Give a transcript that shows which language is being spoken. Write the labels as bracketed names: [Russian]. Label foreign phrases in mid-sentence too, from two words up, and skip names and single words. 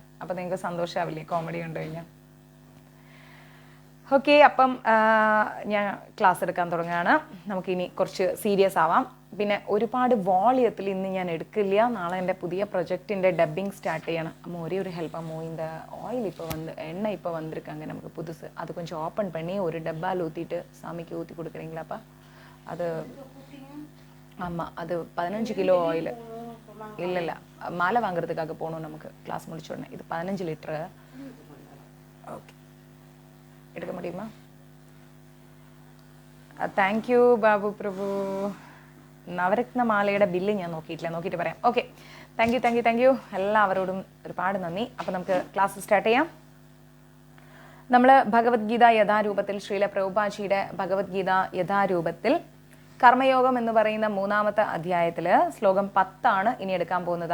[Malayalam] അപ്പം നിങ്ങൾക്ക് സന്തോഷമാവില്ലേ കോമഡി കണ്ടു കഴിഞ്ഞാൽ? ഓക്കെ. അപ്പം ഞാൻ ക്ലാസ് എടുക്കാൻ തുടങ്ങുകയാണ്. നമുക്കിനി കുറച്ച് സീരിയസ് ആവാം. പിന്നെ ഒരുപാട് വോളിയത്തിൽ ഇന്ന് ഞാൻ എടുക്കില്ല. നാളെ എൻ്റെ പുതിയ പ്രൊജക്റ്റിൻ്റെ [English] dubbing start [Malayalam] ചെയ്യണം. അമ്മ ഒരേ ഒരു ഹെൽപ്പ്, അമ്മ [Tamil] இந்த ஆயில் இப்போ எண்ணெய் இப்போ வந்திருக்காங்க நமக்கு புதுசு, அது கொஞ்சம் ஓப்பன் பண்ணி ஒரு டப்பாவில் ஊற்றிட்டு சாமிக்கு ஊற்றி கொடுக்குறீங்களாப்பா? அது ஆமாம், அது 15 கிலோ ஆயில். இல்லை மாலை வாங்குறதுக்காக போகணும் நமக்கு கிளாஸ் முடிச்ச உடனே. இது 15 லிட்டரு. ஓகே, எடுக்க முடியுமா? [English] thank you [Malayalam] ബാബു പ്രഭു. നവരത്ന മാലയുടെ ബില്ല് ഞാൻ നോക്കിയിട്ടില്ല, നോക്കിയിട്ട് പറയാം. ഓക്കെ, [English] thank you [Malayalam] എല്ലാവരോടും ഒരുപാട് നന്ദി. അപ്പോൾ നമുക്ക് [English] class start [Malayalam] ചെയ്യാം. നമ്മൾ ഭഗവത്ഗീത യഥാരൂപത്തിൽ ശ്രീല പ്രഭുപാജിയുടെ ഭഗവത്ഗീത യഥാരൂപത്തിൽ കർമ്മയോഗം എന്ന് പറയുന്ന 3-ാമത്തെ അധ്യായത്തിൽ ശ്ലോകം 10 ഇനി എടുക്കാൻ പോകുന്നത്.